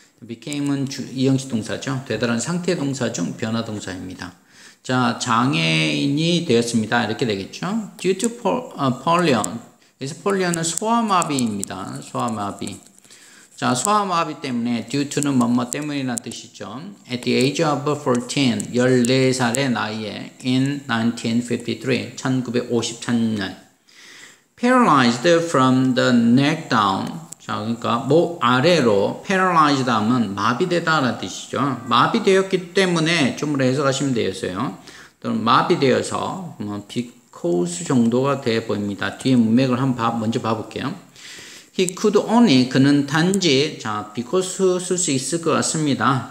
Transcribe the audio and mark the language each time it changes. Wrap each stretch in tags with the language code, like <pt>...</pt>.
<ko>became은 이형식 동사죠. 되다라는 상태 동사 중 변화 동사입니다. 자, 장애인이 되었습니다. 이렇게 되겠죠.</ko> <en>due to polio.</en> <ko>그래서 polio는 소아마비입니다. 소아마비. 자, 소아마비 때문에 due to는 뭐뭐 때문이라는 뜻이죠.</ko> <en>At the age of 14,</en> <ko>14살의 나이에</ko> <en>in 1953,</en> <ko>1953년</ko> <en>paralyzed from the neck down.</en> <ko>자, 그러니까 목 아래로 paralyzed 하면 마비되다라는 뜻이죠. 마비되었기 때문에 좀 해석하시면 되겠어요. 또는 마비되어서 because 정도가 돼 보입니다. 뒤에 문맥을 한번 먼저 봐볼게요.</ko> <en>He could only,</en> <ko>그는 단지, 자, because 쓸 수 있을 것 같습니다.</ko>